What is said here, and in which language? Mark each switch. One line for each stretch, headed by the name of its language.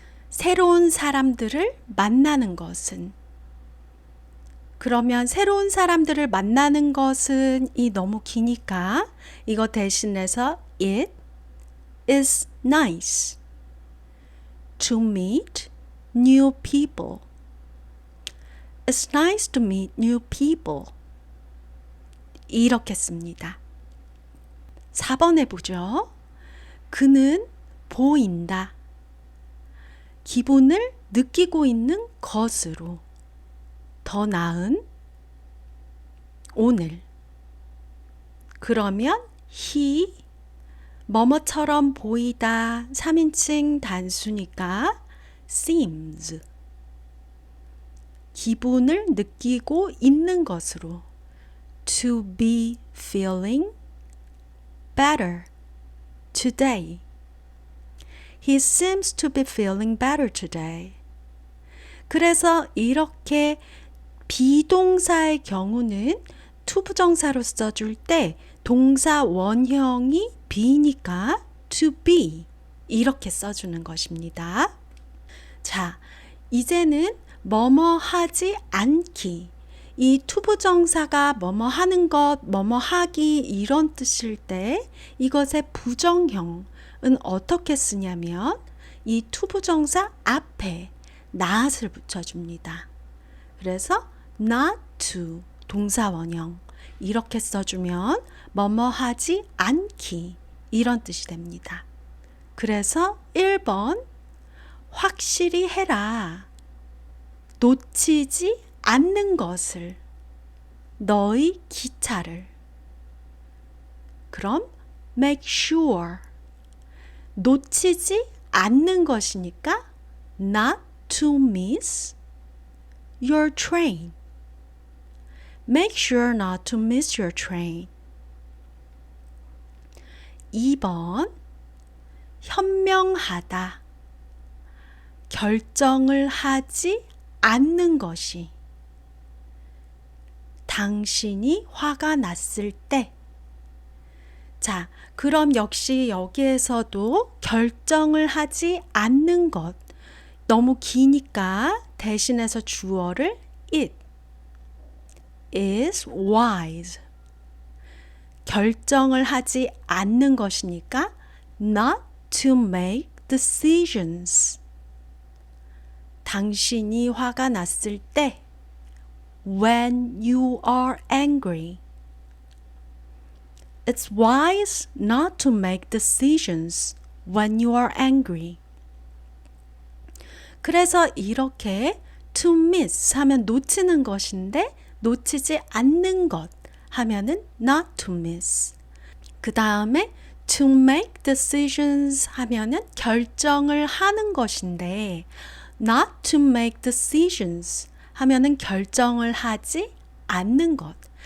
Korean: 새로운 사람들을 만나는 것은. 그러면 새로운 사람들을 만나는 것은 이 너무 기니까 이거 대신해서
English: it is nice to meet new people. It's nice to meet new people.
Korean: 이렇게 씁니다. 4번 해보죠. 그는 보인다. 기분을 느끼고 있는 것으로. 더 나은 오늘. 그러면 he 뭐뭐처럼 보이다 3인칭 단수니까 seems 기분을 느끼고 있는 것으로
English: to be feeling better today.
Korean: He seems to be feeling better today. 그래서 이렇게 비동사의 경우는 투부정사로 써줄 때 동사 원형이 be니까 to be 이렇게 써주는 것입니다. 자, 이제는 뭐뭐 하지 않기. 이 투부정사가 뭐뭐 하는 것, 뭐뭐 하기 이런 뜻일 때 이것의 부정형은 어떻게 쓰냐면 이 투부정사 앞에 not을 붙여줍니다. 그래서 not to 동사 원형 이렇게 써주면 뭐뭐 하지 않기 이런 뜻이 됩니다. 그래서 1번 확실히 해라. 놓치지 않는 것을 너의 기차를. 그럼
English: make sure
Korean: 놓치지 않는 것이니까
English: not to miss your train. Make sure not to miss your train.
Korean: 2번 현명하다. 결정을 하지 않는 것이. 당신이 화가 났을 때. 자, 그럼 역시 여기에서도 결정을 하지 않는 것. 너무 기니까 대신해서 주어를
English: it is wise.
Korean: 결정을 하지 않는 것이니까
English: not to make decisions.
Korean: 당신이 화가 났을 때
English: when you are angry. It's wise not to make decisions when you are angry.
Korean: 그래서 이렇게 to miss 하면 놓치는 것인데 놓치지 않는 것 하면은 not to miss. 그 다음에 to make decisions 하면은 결정을 하는 것인데 not to make decisions 하면은 결정을 하지 않는 것.